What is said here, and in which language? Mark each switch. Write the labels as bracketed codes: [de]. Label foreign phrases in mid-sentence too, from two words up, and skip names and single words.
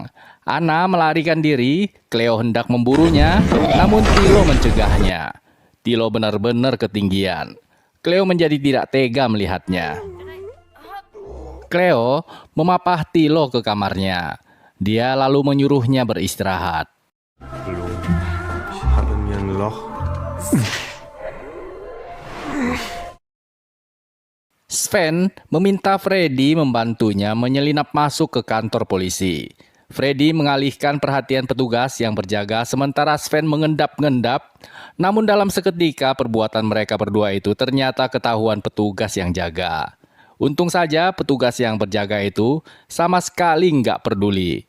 [id] Anna melarikan diri, Cleo hendak memburunya, namun Tilo mencegahnya. Tilo benar-benar ketinggian. Cleo menjadi tidak tega melihatnya. Cleo memapah Tilo ke kamarnya. Dia lalu menyuruhnya beristirahat. [de] Hallo, ich habe mir ein Loch. [id] Sven meminta Freddy membantunya menyelinap masuk ke kantor polisi. Freddy mengalihkan perhatian petugas yang berjaga sementara Sven mengendap-ngendap. Namun dalam seketika perbuatan mereka berdua itu ternyata ketahuan petugas yang jaga. Untung saja petugas yang berjaga itu sama sekali nggak peduli.